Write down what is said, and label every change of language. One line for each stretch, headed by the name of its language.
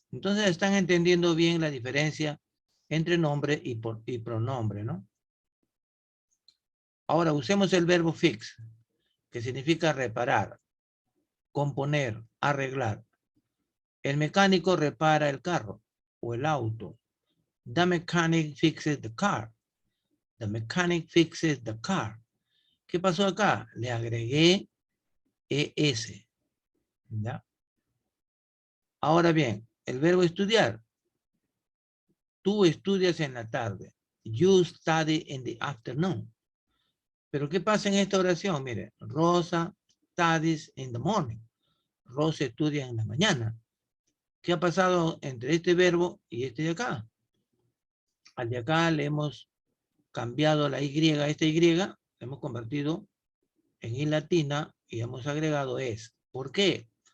Spanish: Entonces están entendiendo bien la diferencia entre nombre y pronombre, ¿no? Ahora usemos el verbo fix, que significa reparar, componer, arreglar. El mecánico repara el carro o el auto.
English: The mechanic fixes the car. The mechanic fixes the car.
Spanish: ¿Qué pasó acá? Le agregué ES. ¿Ya? Ahora bien, el verbo estudiar. Tú estudias en la tarde.
English: You study in the afternoon.
Spanish: Pero ¿qué pasa en esta oración? Mire,
English: Rosa studies in the morning.
Spanish: Rosa estudia en la mañana. ¿Qué ha pasado entre este verbo y este de acá? Al de acá le hemos cambiado la Y, esta Y, la hemos convertido en I latina y hemos agregado es. ¿Por qué?